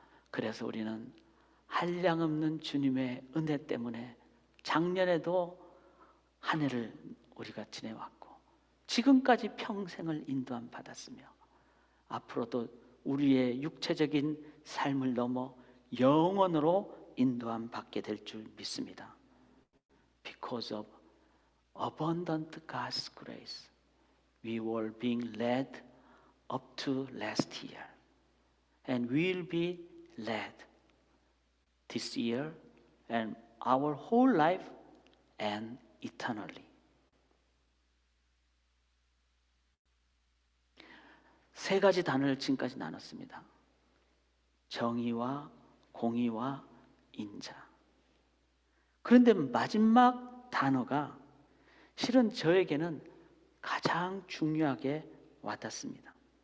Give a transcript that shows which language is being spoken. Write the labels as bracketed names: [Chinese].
[Korean] 그래서 우리는 한량없는 주님의 은혜 때문에 작년에도 한 해를 우리가 지내왔고 지금까지 평생을 인도함 받았으며 앞으로도 우리의 육체적인 삶을 넘어 영원으로 인도함 받게 될 줄 믿습니다. [English] Because of abundant God's grace, we were being led up to last year, and will be led this year and our whole life and eternally. [Korean] 세 가지 단어를 지금까지 나눴습니다. 정의와 공의와 인자. 그런데 마지막 단어가 실은 저에게는 가장 중요하게 와닿습니다.